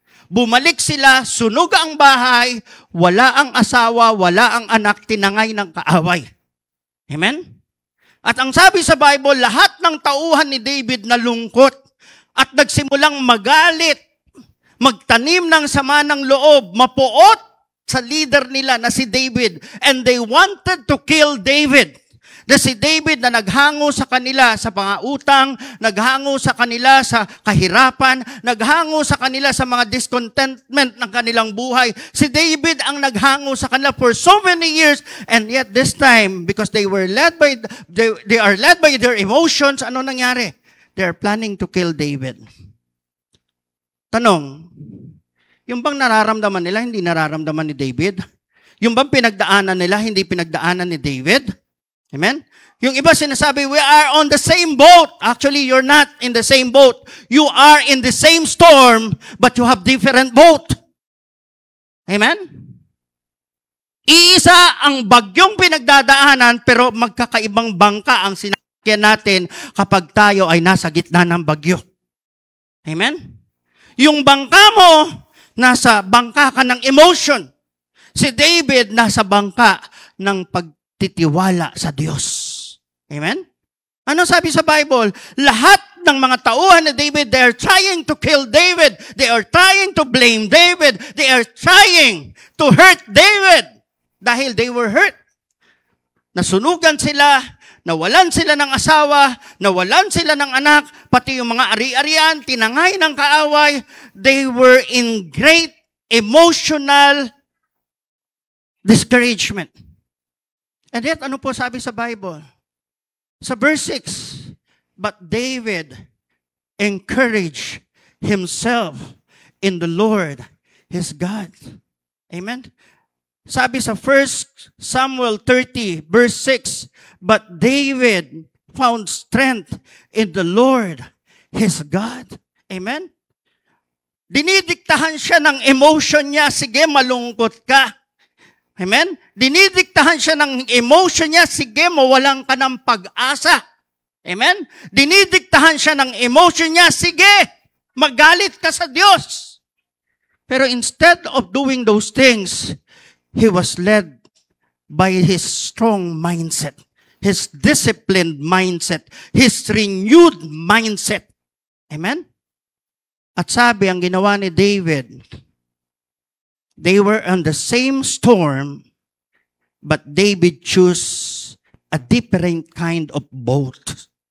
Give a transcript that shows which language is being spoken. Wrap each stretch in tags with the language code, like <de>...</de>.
<tl>Bumalik sila, sunog ang bahay, wala ang asawa, wala ang anak, tinangay ng kaaway. Amen? At ang sabi sa Bible, lahat ng tauhan ni David nalungkot at nagsimulang magalit, magtanim ng sama ng loob, mapuot sa leader nila na si David.</tl> <en>And they wanted to kill David.</en> <tl>Na si David na naghango sa kanila sa pangautang, naghango sa kanila sa kahirapan, naghango sa kanila sa mga discontentment ng kanilang buhay. Si David ang naghango sa kanila</tl> <en>for so many years, and yet this time, because they are led by their emotions,</en> <tl>ano nangyari?</tl> <en>They are planning to kill David.</en> <tl>Tanong, yung bang nararamdaman nila, hindi nararamdaman ni David? Yung bang pinagdaanan nila, hindi pinagdaanan ni David? Amen? Yung iba sinasabi,</tl> <en>we are on the same boat. Actually, you're not in the same boat. You are in the same storm, but you have different boat. Amen?</en> <tl>Iisa ang bagyong pinagdadaanan, pero magkakaibang bangka ang sinakyan natin kapag tayo ay nasa gitna ng bagyo. Amen? Yung bangka mo, nasa bangka ka ng emotion. Si David, nasa bangka ng pagtitiwala sa Diyos. Amen? Ano sabi sa Bible? Lahat ng mga tauhan ni David,</tl> <en>they are trying to kill David. They are trying to blame David. They are trying to hurt David. Dahil they were hurt.</en> <tl>Nasunugan sila, nawalan sila ng asawa, nawalan sila ng anak, pati yung mga ari-arian, tinangay ng kaaway.</tl> <en>They were in great emotional discouragement. And yet,</en> <tl>ano po sabi sa Bible? Sa verse 6,</tl> <en>but David encouraged himself in the Lord, his God. Amen?</en> <tl>Sabi sa</tl> <en>1 Samuel 30, verse 6, but David found strength in the Lord, his God. Amen?</en> <tl>Dinidiktahan siya ng emotion niya, sige, malungkot ka. Amen? Dinidiktahan siya ng emotion niya, sige, mawalan ka ng pag-asa. Amen? Dinidiktahan siya ng emotion niya, sige, magalit ka sa Diyos.</tl> <en>Pero instead of doing those things, he was led by his strong mindset, his disciplined mindset, his renewed mindset. Amen?</en> <tl>At sabi, ang ginawa ni David,</tl> <en>they were on the same storm, but David chose a different kind of boat.</en>